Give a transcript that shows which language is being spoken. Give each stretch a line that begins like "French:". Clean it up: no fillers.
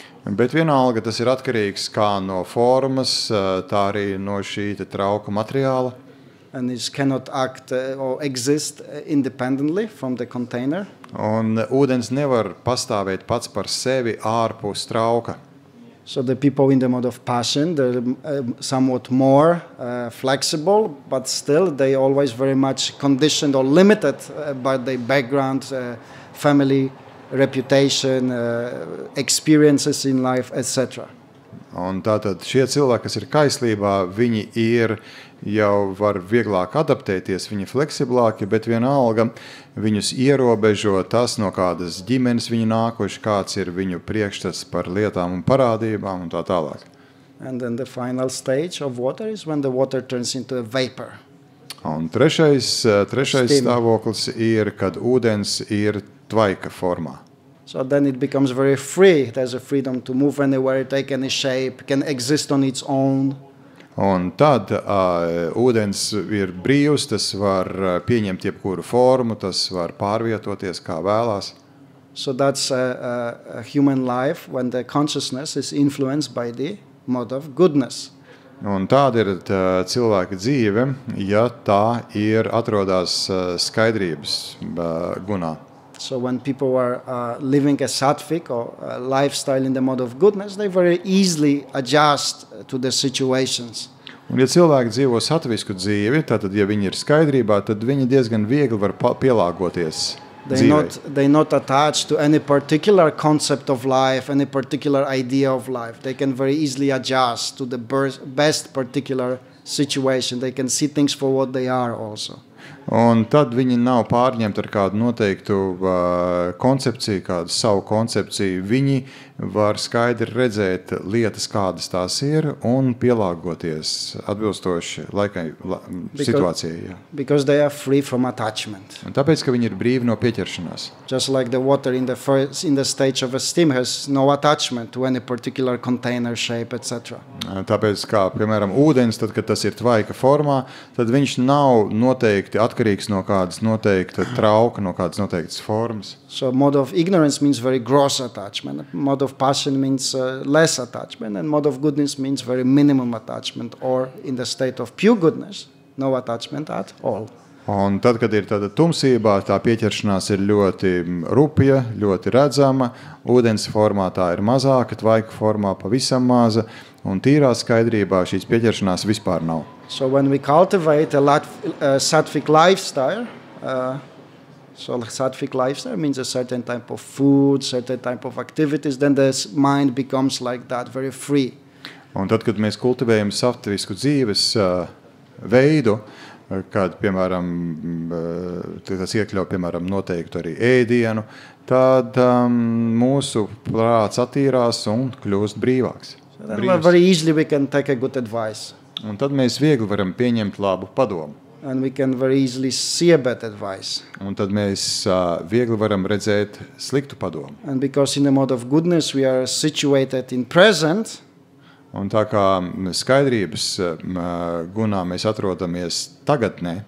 Latvian: Bet vienalga tas ir atkarīgs kā no formas, tā arī no šī trauka materiāla.
English: And it cannot act or exist independently from the container.
Latvian: Un ūdens nevar pastāvēt pats par sevi ārpus trauka.
English: So the people in the mode of passion, they're somewhat more flexible, but still they always very much conditioned or limited by their background, family, reputation, experiences in life, etc.
Latvian: Un tātad šie cilvēki, kas ir kaislībā, viņi jau var vieglāk adaptēties, viņi fleksiblāki, bet vienalga viņus ierobežo tas, no kādas ģimenes viņi nākuši, kāds ir viņu priekšstats par lietām un parādībām un tā tālāk.
English: And then the final stage of water is when the water turns into a vapor.
Latvian: Un trešais stāvoklis ir, kad ūdens ir tvaika formā.
English: So then it becomes very free. It has a freedom to move anywhere, take any shape, can exist on its own.
Latvian: Un tad ūdens ir brīvs, tas var pieņemt jebkuru formu, tas var pārvietoties kā vēlās.
English: So that's a human life when the consciousness is influenced by the mode of goodness.
Latvian: Un tāda ir cilvēka dzīve, ja tā atrodas skaidrības gunā.
English: So when people are living a sattvic or a lifestyle in the mode of goodness, they very easily adjust to the situations.
Latvian: Un, ja cilvēki dzīvo satvisku dzīvi, tad, ja viņi ir skaidrībā, tad viņi diezgan viegli var pielāgoties dzīvei.
English: They're not attached to any particular concept of life, any particular idea of life. They can very easily adjust to the best particular situation. They can see things for what they are also.
Latvian: Un tad viņi nav pārņemti ar kādu noteiktu koncepciju, kādu savu koncepciju. Viņi var skaidri redzēt lietas, kādas tās ir, un pielāgoties atbilstoši situācijai. Jā.
English: Because they are free from attachment.
Latvian: Un tāpēc, ka viņi ir brīvi no pieķeršanās.
English: Just like the water in the stage of a steam has no attachment to any particular container shape, etc.
Latvian: Tāpēc, kā piemēram ūdens, tad, kad tas ir tvaika formā, tad viņš nav noteikti atkarīgs no kādas noteikta trauka, no kādas noteiktas formas.
English: So mode of ignorance means very gross attachment. Mode of passion means less attachment, and mode of goodness means very minimum attachment, or in the state of pure goodness, no attachment at all.
Latvian: Un tad, kad ir tāda tumsībā, tā pieķeršanās ir ļoti rupja, ļoti redzama, ūdens formā tā ir mazāka, tvaika formā pavisam maza, un tīrā skaidrībā šīs pieķeršanās vispār nav.
English: So when we cultivate a sattvic lifestyle, so sattvic lifestyle means a certain type of food, certain type of activities, then the mind becomes like that, very free.
Latvian: Un tad, kad mēs kultivējam sattvisku dzīves veidu, kad, piemēram, tas iekļauj, piemēram, noteiktu arī ēdienu, tad mūsu prāts attīrās un kļūst brīvāks.
English: So then very easily we can take a good advice.
Latvian: Un tad mēs viegli varam pieņemt labu padomu.
English: And we can very easily see a bad advice.
Latvian: Un tad mēs viegli varam redzēt sliktu padomu.
English: And because in the mode of goodness we are situated in present,
Latvian: un tā kā skaidrības gunā mēs atrodamies tagadnē,